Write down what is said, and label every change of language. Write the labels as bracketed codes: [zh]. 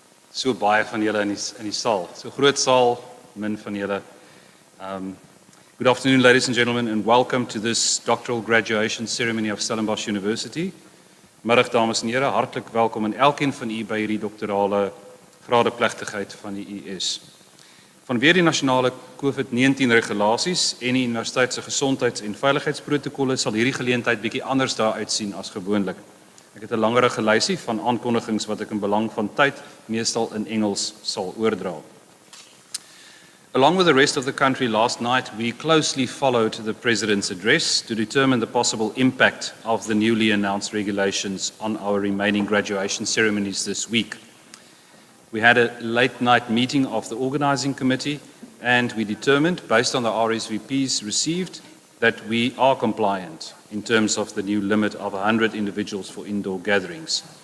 [af] So baie van julle in die saal. So groot saal, min van julle. [en] Good afternoon, ladies and gentlemen, and welcome to this doctoral graduation ceremony of Stellenbosch University. [af] Middag, dames en here, hartlik welkom aan elkeen van u by hierdie doktorale gradeplegtigheid van die US. Vanweer die nasionale COVID-19 regulasies en die universiteit se gesondheids- en veiligheidsprotokolle sal hierdie geleentheid bietjie anders daar uitsien as gewoonlik. Ek het 'n langerige lysie van aankondigings wat ek in belang van tyd meestal in Engels sal oordra. [en] Along with the rest of the country last night, we closely followed the President's address to determine the possible impact of the newly announced regulations on our remaining graduation ceremonies this week. We had a late night meeting of the organizing committee and we determined, based on the RSVPs received, that we are compliant in terms of the new limit of 100 individuals for indoor gatherings.